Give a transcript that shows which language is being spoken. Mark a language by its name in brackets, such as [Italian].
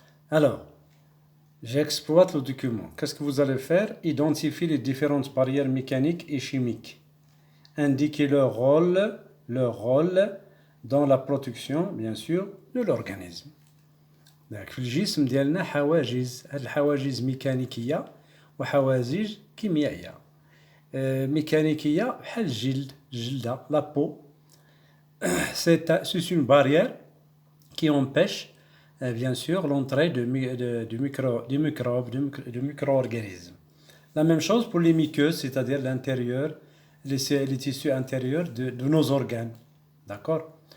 [French] Alors, j'exploite le document. Qu'est-ce que vous allez faire? Identifier les différentes barrières mécaniques et chimiques. Indiquer leur rôle dans la protection, bien sûr, de l'organisme. [Arabic] في الجسم ديالنا حواجز. هاد الحواجز ميكانيكية وحواجز كيميائية. [French] mécanique [Arabic] بحال الجلدة [French] la peau. C'est une barrière qui empêche bien sûr l'entrée de microbes, de micro-organismes. La même chose pour les muqueuses, c'est-à-dire l'intérieur, les tissus intérieurs de nos organes. D'accord?